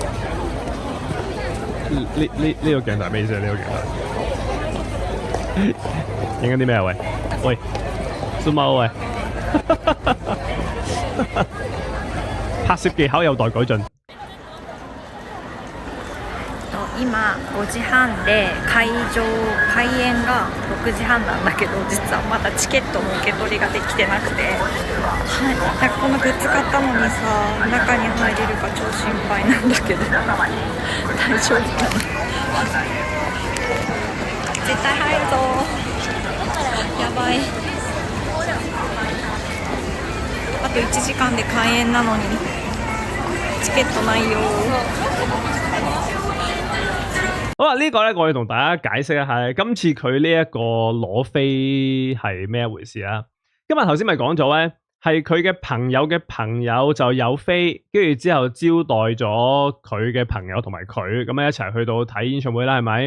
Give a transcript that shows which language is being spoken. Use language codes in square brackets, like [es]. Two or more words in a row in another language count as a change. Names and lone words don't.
[yue] 呢個鏡頭係咩意思啊？呢個鏡頭影緊啲咩啊？喂，蘇貓喂。拍攝技巧有待改進。 [ja] 今5時半で開演が6時半なんだけど、実はまだチケットの受け取りができてなくて、はい、なんかこのグッズ買ったのにさ、中に入れるか超心配なんだけど、大丈夫かな。絶対入るぞ。やばい。あと1時間で開演naのにチケットないよ。 [yue] 好啦，呢個咧我要同大家解釋一下，今次佢呢一個攞飛係咩一回事啊？今日頭先咪講咗咧，係佢嘅朋友嘅朋友就有飛，跟住之後招待咗佢嘅朋友同埋佢咁樣一齊去到睇演唱會啦，係咪？